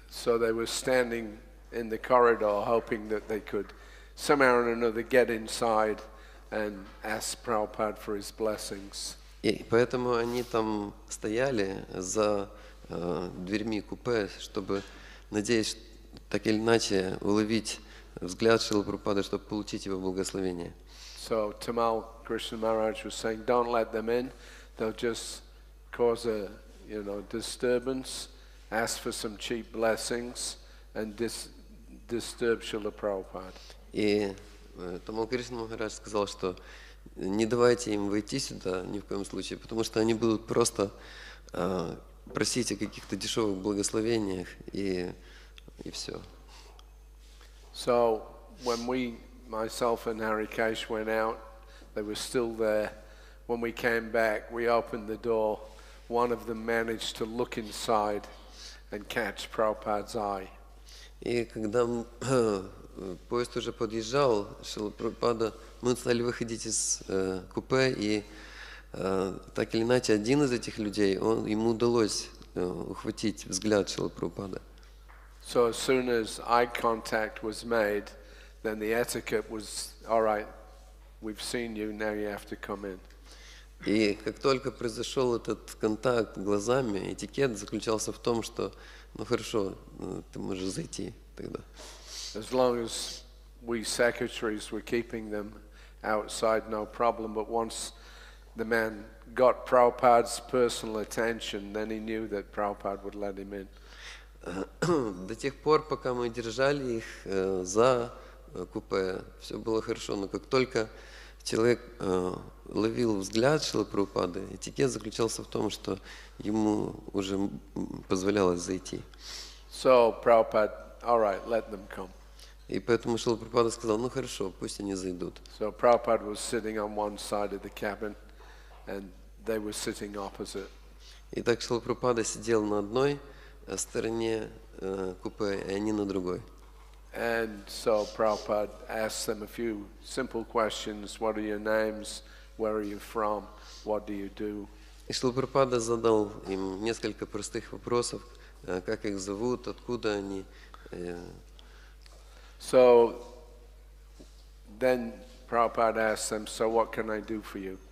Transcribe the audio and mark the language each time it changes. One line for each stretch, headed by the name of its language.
English: So they were standing in the corridor hoping that they could somehow or another get inside and ask Prabhupada for his blessings.
Russian: И поэтому они там стояли за дверьми купе, чтобы, надеясь, так или иначе уловить взгляд Шрилы Прабхупады, чтобы получить его благословение.
English: So Tamal Krishna Maharaj was saying, don't let them in. They'll just cause a, disturbance, ask for some cheap blessings, and disturb Srila Prabhupada.
Russian: И Тамал Кришна Махарадж сказал, что не давайте им войти сюда ни в коем случае, потому что они будут просто просить о каких-то дешевых благословениях и все.
English: So when myself and Harikesh went out, they were still there. When we came back, we opened the door. One of them managed to look inside and catch Prabhupada's eye.
Russian: И когда поезд уже подъезжал, Шрила Прабхупада, мы стали выходить из купе, и так или иначе один из этих людей, ему удалось ухватить взгляд Шрилы Прабхупады.
English: So as soon as eye contact was made, then the etiquette was, all right, we've seen you, now you have to come in.
Russian: И как только произошел этот контакт глазами, этикет заключался в том, что, ну хорошо, ты можешь зайти тогда.
English: As long as we secretaries were keeping them outside, no problem. But once the man got Prabhupada's personal attention, then he knew that Prabhupada would let him in.
Russian: До тех пор, пока мы держали их за купе, все было хорошо. Но как только человек ловил взгляд Шрилы Прабхупады, этикет заключался в том, что ему уже позволялось зайти.
English: So Prabhupada, all right, let them come.
Russian: И поэтому Шрила Прабхупада сказал, ну хорошо, пусть они зайдут.
English: So Prabhupada was sitting on one side of the cabin, and they were sitting opposite.
Russian: И так Шрила Прабхупада сидел на одной стороне купе, и они на другой.
English: And so Prabhupada asked them a few simple questions. What are your names? Where are you from? What do you do?
Russian: И Шрила Прабхупада задал им несколько простых вопросов, как их зовут, откуда они.
English: So then Prabhupada asked them, so what can I do for you?